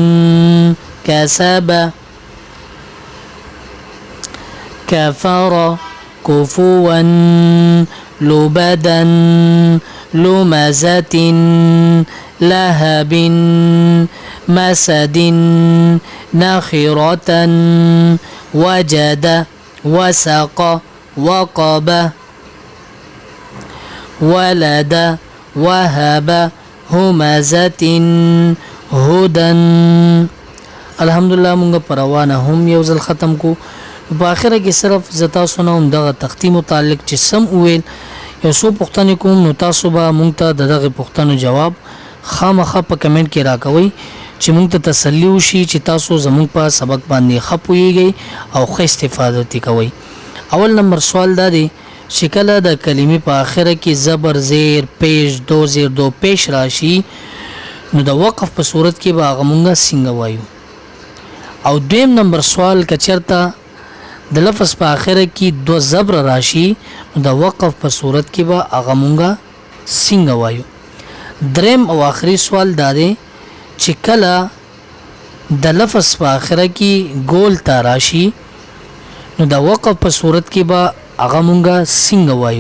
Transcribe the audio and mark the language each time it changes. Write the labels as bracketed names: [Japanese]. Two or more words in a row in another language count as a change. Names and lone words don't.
[Arabic] كسب كفر كفوا لبدا لمزة لهب مسد نخرة وجد وسق وقب ولد وهب همزة هدى. [Pashto] الحمدلله مونږ پروانه هم یو ځل ختم کو په اخره کې صرف زتا سنوم دغه تختی متعلق چې سم ویل یو څو پوښتنې کوم نو تاسو به مونږ ته دغه پوښتنو جواب خامخا په کمنټ کې راکوي چې مونږ ته تسلی وشي چې تاسو زموږ په سبق باندې خپويږئ او ښه استفاده کوئ. اول نمبر سوال دا دی چې کله د کلمې په اخره کې زبر زیر پیش دو زیر دو پیش راشي نو د وقف په صورت کې به هغه مونږه څنګه وایو. او دویم نمبر سوال کچرته د لفظ په اخره کې دو زبر راشي نو د وقف په صورت کې به هغه مونږه څنګه وایو. دریم او آخري سوال دا دی چې کله د لفظ په اخره کې ګول تا راشي نو د وقف په صورت کې به هغه مونږه څنګه وایو.